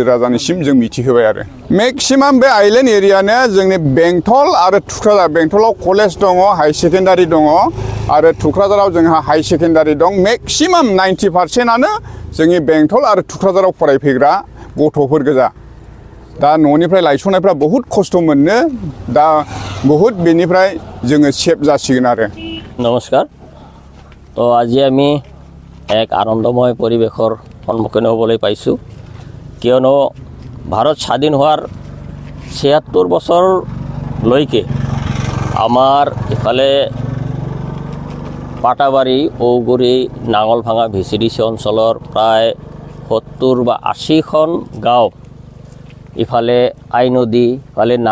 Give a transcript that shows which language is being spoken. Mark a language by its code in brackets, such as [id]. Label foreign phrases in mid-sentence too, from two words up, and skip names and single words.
[brx] राजानिसिम जों मिथिहोबाय आरो मेक्सिमाम बे आइलेन्ड एरियानो जोंनि बेंटल आरो थुक्राझार बेंटलाव कलेज दङ हाई सेकेन्डारि दङ आरो थुक्राझाराव जोंहा हाई सेकेन्डारि दं मेक्सिमाम 90%आनो जोंनि बेंटल आरो थुक्राझाराव फरायफैग्रा गथ'फोर गोजा दा न'निफ्राय लायस'नायफ्रा बहुत खस्थ' मोनो दा बहुत बेनिफ्राय जोङो सेफ जासिगोन आरो [as] নমস্কাৰ তো আজি আমি এক আনন্দময় পৰিৱেশৰ সন্মুখীন হ'বলৈ পাইছোঁ কিয়নো ভাৰত স্বাধীন হোৱাৰ ৭৬ বছৰলৈকে আমাৰ ইফালে পাটাবাৰী ঔগুৰি নাঙলভাঙা ভিচিডিচি অঞ্চলৰ প্ৰায় ৭০ বা ৮০খন গাঁও ইফালে আই নদী ইফালে